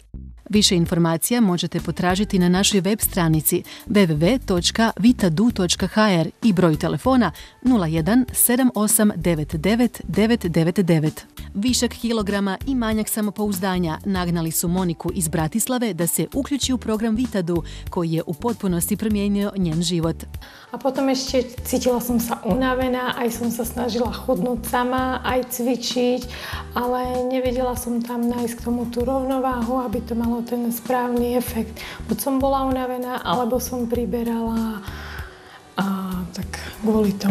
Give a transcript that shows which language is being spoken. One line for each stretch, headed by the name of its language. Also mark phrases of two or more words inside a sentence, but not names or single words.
Croatian: Više informacija možete potražiti na našoj web stranici www.vitadu.hr i broju telefona 01 78 99 999. Višak kilograma i manjak samopouzdanja nagnali su Moniku iz Bratislave da se uključi u program Vitadu, koji je u potpunosti promijenio njen život.
Slovak: A potom ešte cítila som sa unavená, aj som sa snažila chudnúť sama, aj cvičiť, ale nevedela som tam nájsť k tomu tú rovnováhu, aby to malo ten správny efekt. Buď som bola unavená, alebo som priberala a tak kvôli tomu.